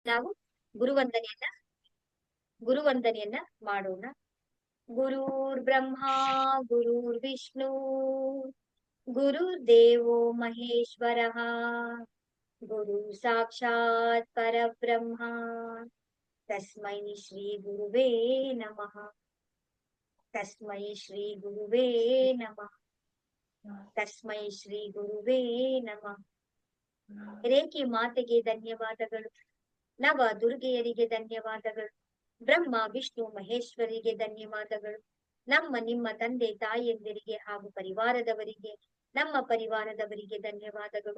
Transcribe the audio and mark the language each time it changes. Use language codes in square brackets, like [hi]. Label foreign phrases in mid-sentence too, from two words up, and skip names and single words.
[kn] ನಾವು ಗುರುವಂದನೆಯನ್ನ ಗುರುವಂದನೆಯನ್ನ ಮಾಡೋಣ. [sa] ಗುರುರ್ ಬ್ರಹ್ಮ ಗುರುರ್ ವಿಷ್ಣು ಗುರುರ್ ದೇವೋ ಮಹೇಶ್ವರಃ ಗುರು ಸಾಕ್ಷಾತ್ ಪರಬ್ರಹ್ಮ ತಸ್ಮೈ ಶ್ರೀ ಗುರುವೇ ನಮಃ. ತಸ್ಮೈ ಶ್ರೀ ಗುರುವೇ ನಮಃ. ತಸ್ಮೈ ಶ್ರೀ ಗುರುವೇ ನಮಃ. [kn] ರೇಖಿ ಮಾತೆಗೆ ಧನ್ಯವಾದಗಳು. ನವ ದುರ್ಗೆಯರಿಗೆ ಧನ್ಯವಾದಗಳು. ಬ್ರಹ್ಮ ವಿಷ್ಣು ಮಹೇಶ್ವರಿಗೆ ಧನ್ಯವಾದಗಳು. ನಮ್ಮ ನಿಮ್ಮ ತಂದೆ ತಾಯಿಯಂದಿರಿಗೆ ಹಾಗೂ ಪರಿವಾರದವರಿಗೆ, ನಮ್ಮ ಪರಿವಾರದವರಿಗೆ ಧನ್ಯವಾದಗಳು.